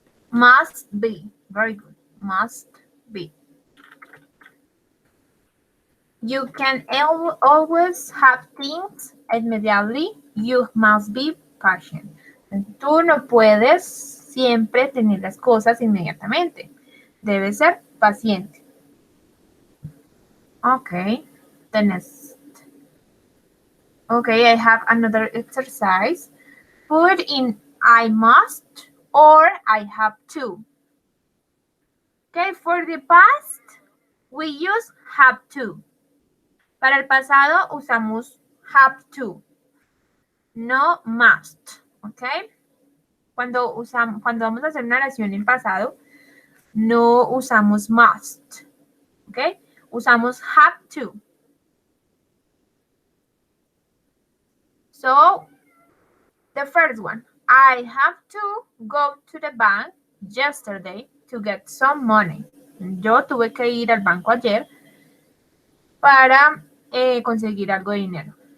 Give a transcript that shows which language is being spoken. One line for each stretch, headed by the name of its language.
English: Must be. Very good. Must be. You can always have things immediately. You must be patient.
Spanish: Tú no puedes siempre tener las cosas inmediatamente. Debes ser paciente.
English: Okay. The next. Okay, I have another exercise. Put in I must or I have to. Okay, for the past, we use have to.
Spanish: Para el pasado usamos have to, no must, ¿ok? Cuando vamos a hacer una oración en pasado, no usamos must, ¿ok? Usamos have to.
English: So, the first one, I have to go to the bank yesterday to get some money.
Spanish: Yo tuve que ir al banco ayer para conseguir algo de dinero.